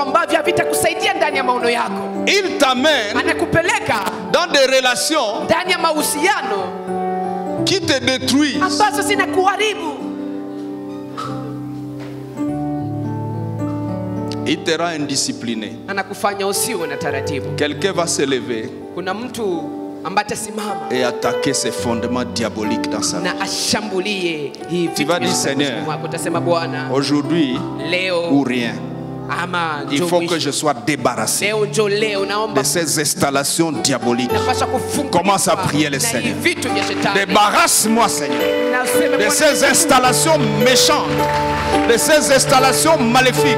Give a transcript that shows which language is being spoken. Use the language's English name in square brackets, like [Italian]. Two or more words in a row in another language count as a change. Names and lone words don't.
[French] Il t'amène dans des relations qui te détruisent. Il te rend indiscipliné. Quelqu'un va se lever. [Swahili] kuna mtu ambaye atasimama [French] et attaquer ses fondements diaboliques dans sa vie. [Swahili] na ashambulie hii [French] Tu vas dire, Seigneur, aujourd'hui ou rien. Il faut que je sois débarrassé de ces installations diaboliques. Commence à prier le Seigneur. Débarrasse-moi, Seigneur, de ces installations méchantes, de ces installations maléfiques.